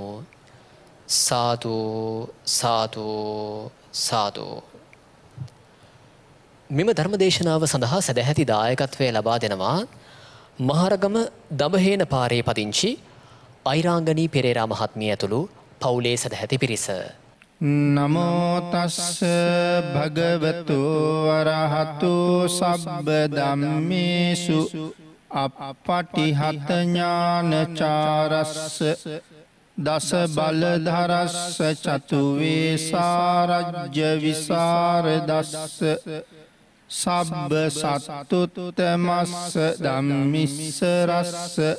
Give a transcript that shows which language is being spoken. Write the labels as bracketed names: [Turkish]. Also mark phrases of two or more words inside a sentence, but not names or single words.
[Sinhala] සාදු සාදු සාදු. මෙම ධර්මදේශනාව සඳහා සදැහැති දායකත්වය ලබා දෙනවා මහරගම දඹහේන පාරේ පදිංචි අයිරාංගනී පෙරේරා මහත්මිය ඇතුළු පවුලේ සදැහැති පිරිස. [Pali] නමෝ තස්ස භගවතු අරහතු සබ්බ ධම්මේසු අප්පටිහත ඥානචාරස්ස දස බලධරස්ස චතු වේසාරජ්‍ය විසරදස්ස සබ්බ සත්තුත්තමස්ස ධම්මිස්ස රස්ස